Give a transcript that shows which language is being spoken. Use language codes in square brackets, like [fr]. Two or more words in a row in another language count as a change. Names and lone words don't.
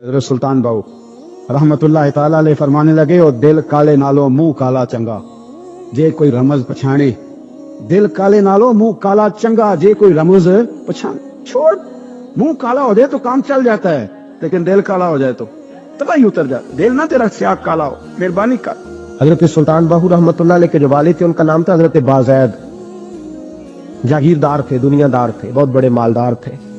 [ur] حضرت سلطان باؤ رحمۃ اللہ تعالیٰ علیہ فرمانے لگے، اور [pa] دل کالے نالوں منہ کالا چنگا، جے کوئی رمز پچھانے. دل کالے نالوں منہ کالا چنگا، جے کوئی رمز پچھان. [ur] چھوڑ، منہ کالا ہو جائے تو کام چل جاتا ہے، لیکن دل کالا ہو جائے تو تباہی اتر جاتا. دل نہ تیرا سیاہ کالا ہو، مہربانی کر. حضرت سلطان باہو رحمۃ اللہ علیہ کے جو والد تھے ان کا نام تھا حضرت بازید. جاگیردار تھے، دنیادار تھے، بہت بڑے مالدار تھے.